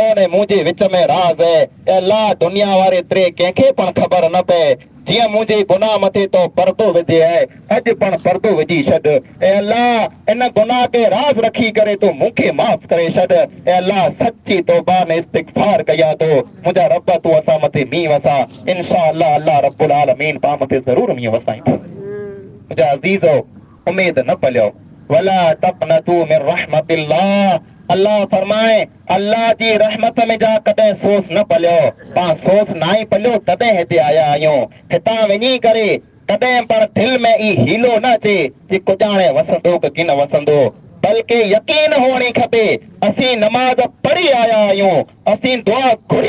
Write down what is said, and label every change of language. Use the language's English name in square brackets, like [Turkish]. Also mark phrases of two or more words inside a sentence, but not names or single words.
[Sindhi] ने मुंहिंजे विच में राज़ है ऐं अल्लाह दुनिया वारे टे कंहिंखे पण ख़बर न पए जीअं मुंहिंजे गुनाह मथे तो पर्दो विझे आहे अॼु पण पर्दो विझी छॾ ऐं अल्लाह इन गुनाह खे राज़ रखी करे तूं मूंखे माफ़ करे छॾ ऐं अल्लाह सची तौबा ने इस्तिग़फ़ार कयां थो मुंहिंजा रब तूं असां मथे मींहुं वसा [Arabic] إن شاء الله الله رب العالمين [Sindhi] पाण मथे ज़रूर मींहुं वसाईंदो मुंहिंजा अज़ीज़ो उमेद न पलियो [Arabic] ولا تقنطوا من رحمة الله [Sindhi] अल्लाह फरमाए अल्लाह जी रहमत में जा कदें सोस न पलियो पा सोस ना ही पलियो तदें हिते आया आहियूं हितां वञी करे कदें पर दिल में ई हीलो न अचे कि कुजाणे वसंदो कि किन वसंदो बल्कि यकीन हुअणी खपे असीं नमाज पढ़ी आया आहियूं असीं दुआ घुरी